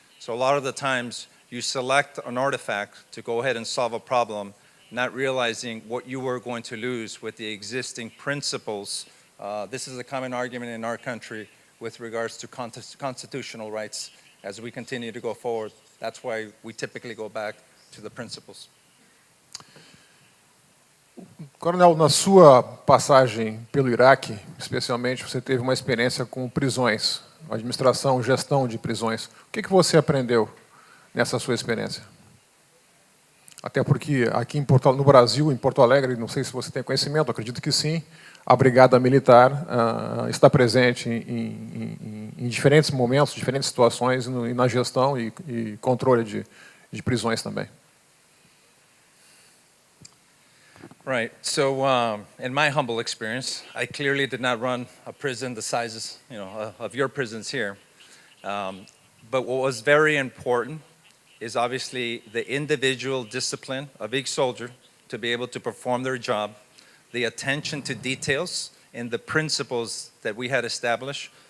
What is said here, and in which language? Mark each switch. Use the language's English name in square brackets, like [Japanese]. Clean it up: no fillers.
[English] So a lot of the times, you select an artifact to go ahead and solve a problem, not realizing what you were going to lose with the existing principles. This is a common argument in our country with regards to constitutional rights. As we continue to go forward, that's why we typically go back to the principles. [Portuguese] Coronel, na sua passagem pelo Iraque, especialmente, você teve uma experiência com prisões, administração, gestão de prisões. O que você aprendeu nessa sua experiência? Até porque aqui no Brasil, em Porto Alegre, não sei se você tem conhecimento, acredito que sim, a Brigada Militar está presente em diferentes momentos, diferentes situações, e na gestão e controle de prisões também. [English] Right. So, in my humble experience, I clearly did not run a prison the sizes, of your prisons here. But what was very important is obviously the individual discipline of each soldier to be able to perform their job, the attention to details and the principles that we had established.